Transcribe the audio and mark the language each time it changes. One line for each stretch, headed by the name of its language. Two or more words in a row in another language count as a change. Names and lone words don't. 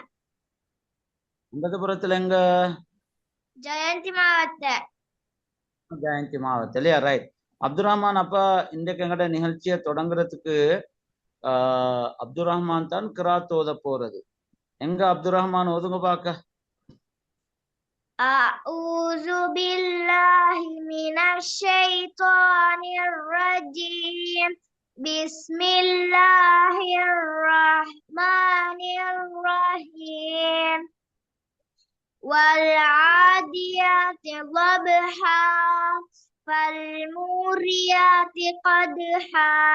Tamil: அம்பதபுரத்துல எங்க? ஜெயந்தி மாவட்ட. ஜெயந்தி மாவட்டத்திலயா? ரைட். அப்துல் ரஹ்மான், அப்ப இன்றைக்கு எங்கட நிகழ்ச்சியை தொடங்குறதுக்கு அப்துல் ரஹ்மான் தான் கிராத் ஓத போறது. எங்க அப்துல் ரஹ்மான் ஓதுங்க பாக்க.
Arabic: أعوذ بالله من الشيطان الرجيم بسم الله الرحمن الرحيم والعاديات ضبحا فالموريات قدحا